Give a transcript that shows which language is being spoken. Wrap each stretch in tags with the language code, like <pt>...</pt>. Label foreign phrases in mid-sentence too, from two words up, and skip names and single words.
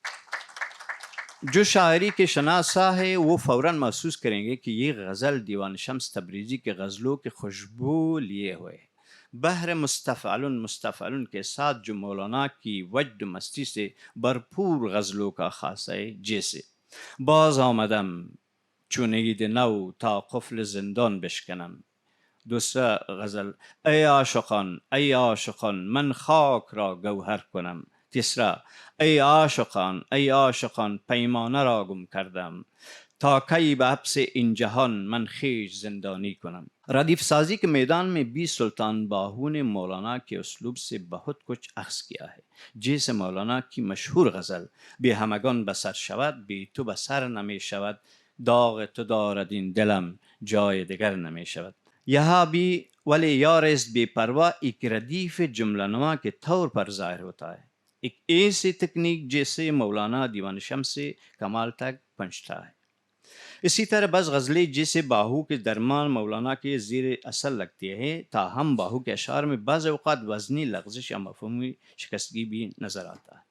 <ur>جو شاعری کے شناسا ہے وہ فوراً محسوس کریں گے کہ یہ غزل دیوان شمس تبریزی کے غزلوں کی خوشبو لیے ہوئے ہے۔ بحر مستفعل کے ساتھ جو مولانا کی وجد مستی سے بھرپور غزلوں کا خاصہ ہے، جیسے</ur> <fa>باز آمدم چونید نو تا قفل زندان بشکنم۔</fa> <ur>دوسرا غزل</ur> <fa>ای عاشقان من خاک را گوهر کنم۔ تیسرا ای عاشقان پیمانه را گم کردم، تا کی به حبس این جهان من خویش زندانی کنم۔</fa> <ur>ردیف سازی کے میدان میں بھی سلطان باہو نے مولانا کے اسلوب سے بہت کچھ اخذ کیا ہے، جیسے مولانا کی مشہور غزل</ur> <fa>بی همگان بسر شود، بی تو بسر نمی شود، داغ تو دارد این دلم جای دگر نمی شود۔</fa> <ur>یہاں بھی ولی یارست بے پرواہ ایک ردیف جملہ نما کے طور پر ظاہر ہوتا ہے، ایک ایسی تکنیک جیسے مولانا دیوان شمس سے کمال تک پہنچتا ہے۔ اسی طرح بعض غزلیں جیسے باہو کے درمیان مولانا کے زیر اثر لگتی ہے، تاہم باہو کے اشعار میں بعض اوقات وزنی لغزش یا مفہومی شکستگی بھی نظر آتا ہے۔</ur>